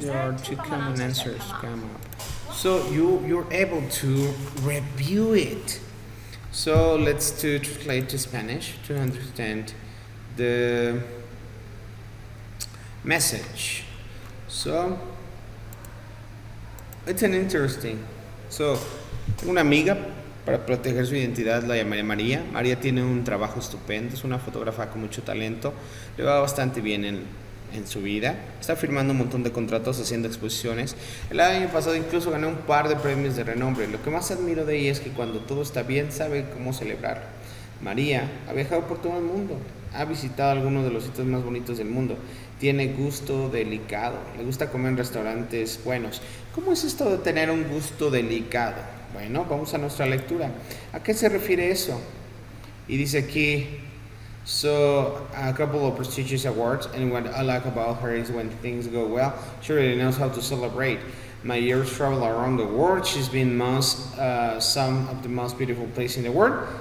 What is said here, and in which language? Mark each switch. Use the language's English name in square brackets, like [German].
[English] there are two common answers that come come up. So you're able to review it. So let's to translate to Spanish to understand the message. So it's an interesting. [Spanish] So tengo una amiga para proteger su identidad, la llamaré María. María tiene un trabajo estupendo, es una fotógrafa con mucho talento, le va bastante bien en su vida, está firmando un montón de contratos, haciendo exposiciones. El año pasado incluso ganó un par de premios de renombre. Lo que más admiro de ella es que cuando todo está bien sabe cómo celebrar. María ha viajado por todo el mundo, ha visitado algunos de los sitios más bonitos del mundo, tiene gusto delicado, le gusta comer en restaurantes buenos. ¿Cómo es esto de tener un gusto delicado? Bueno, vamos a nuestra lectura. ¿A qué se refiere eso? Y dice aquí, [English] so a couple of prestigious awards, and what I like about her is when things go well, she really knows how to celebrate. My years travel around the world. She's been some of the most beautiful places in the world.